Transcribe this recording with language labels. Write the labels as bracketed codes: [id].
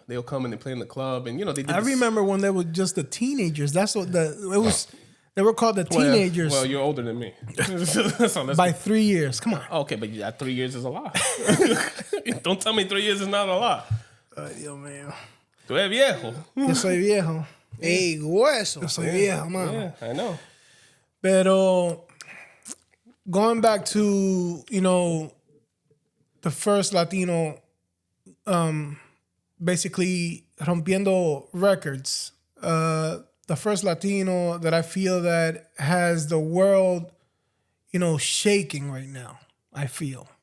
[en] They'll come and they play in the club, and they did. I remember when they were just the teenagers. That's what it was. They were called the teenagers. Well, you're older than me. By 3 years. Come on. Okay, but 3 years is a lot. Don't tell me 3 years is not a lot. [es] Ay, Dios mío. Tú eres viejo. Yo soy viejo. Ey, hueso. Yo soy viejo, mano. [en] Yeah, I know. Pero going back to, the first Latino, basically rompiendo records, the first Latino that I feel that has the world, shaking right now, I feel.